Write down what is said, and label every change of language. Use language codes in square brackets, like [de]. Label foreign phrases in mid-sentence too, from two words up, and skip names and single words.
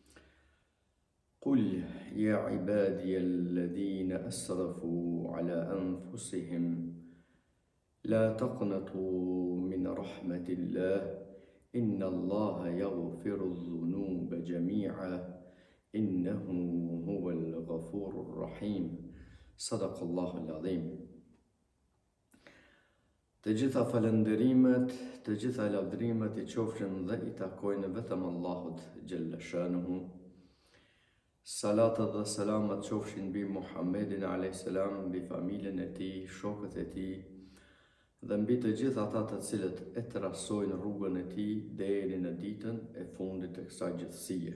[ar] قل يا عبادي الذين أسرفوا على أنفسهم لا تقنطوا من رحمة الله إن الله يغفر الذنوب جميعا إنه هو الغفور الرحيم صدق الله العظيم. [sq] Të gjitha falënderimet, të gjitha lavdrimet I qofshin dhe I takojnë vetëm Allahut [ar] جل شأنه. [sq] Salatat dhe selamat qofshin mbi Muhammedin a.s. mbi familjen e tij, shokët e tij dhe mbi të gjithë ata të cilët e trasojnë rrugën e tij deri në ditën e fundit të kësaj gjithësie.